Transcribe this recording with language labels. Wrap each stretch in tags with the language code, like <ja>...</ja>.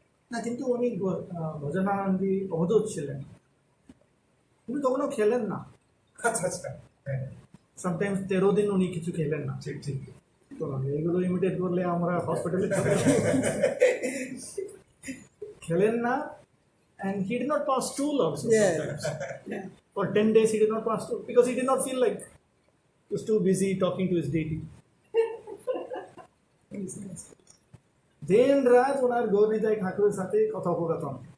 <bn>না, কিন্তু উনি ভজনানন্দী অবধূত ছিলেন, উনি কখনো খেলেন না। আচ্ছা আচ্ছা, হ্যাঁ, সামটাইমস 13 দিন উনি কিছু খেলেন না। ঠিক ঠিক। তো এইগুলো ইমিটেট করলে আমরা হসপিটালে খেলেন না।</bn> <en>And he did not pass stool also. Sometimes. For 10 days he did not pass stool because he did not feel like he was too busy talking to his deity.</en> <bn>Then Raj ওনার গৌরীদায় ঠাকুরের সাথে কথোপকথন।</bn>